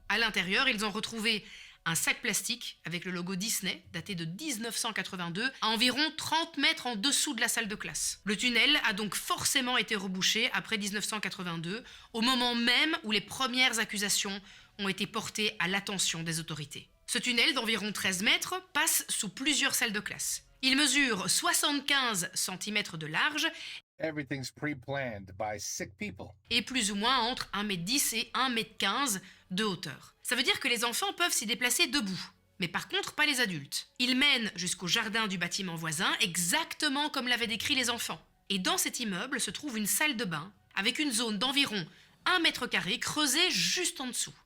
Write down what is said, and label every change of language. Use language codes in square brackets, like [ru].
[fr] À l'intérieur, ils ont retrouvé un sac plastique avec le logo Disney, daté de 1982, à environ 30 mètres en dessous de la salle de classe. Le tunnel a donc forcément été rebouché après 1982, au moment même où les premières accusations ont été portées à l'attention des autorités. Ce tunnel d'environ 13 mètres passe sous plusieurs salles de classe. Il mesure 75 cm de large [en] Everything's pre-planned by sick people. [fr] et plus ou moins entre 1,10 m et 1,15 m de hauteur. Ça veut dire que les enfants peuvent s'y déplacer debout, mais par contre pas les adultes. Ils mènent jusqu'au jardin du bâtiment voisin, exactement comme l'avaient décrit les enfants. Et dans cet immeuble se trouve une salle de bain, avec une zone d'environ 1 m² creusée juste en dessous.